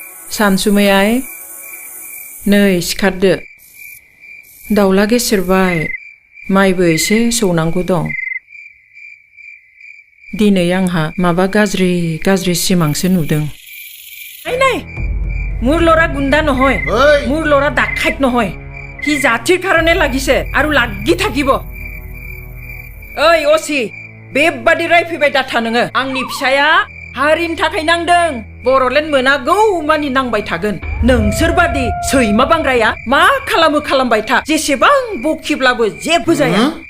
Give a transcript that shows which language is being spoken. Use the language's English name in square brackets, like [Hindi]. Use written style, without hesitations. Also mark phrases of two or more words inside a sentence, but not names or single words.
[Bodo] सानसुमैयाय नै सिखारदो दाउला गेसेरबाय माइबो एसे सौनांगौ दं दिनै आंहा माबा गाज्रि सिमांसो नुदों नाय [Assamese] মোৰ ল'ৰা গুণ্ডা নহয় মোৰ ল'ৰা ডাকাইত নহয় সি জাতিৰ কাৰণে লাগিছে আৰু লাগি থাকিব [Bodo] ओइ असी बेबादि रायफैबाय दाथा नोङो आंनि फिसाया हारिनि थाखाय नांदों बर'लेण्ड मोनागौ मानि नांबाय थागोन नोंसोरबादि सैमा बांग्राया मा खालामबाय था जेसेबां बखिब्लाबो जेबो जाया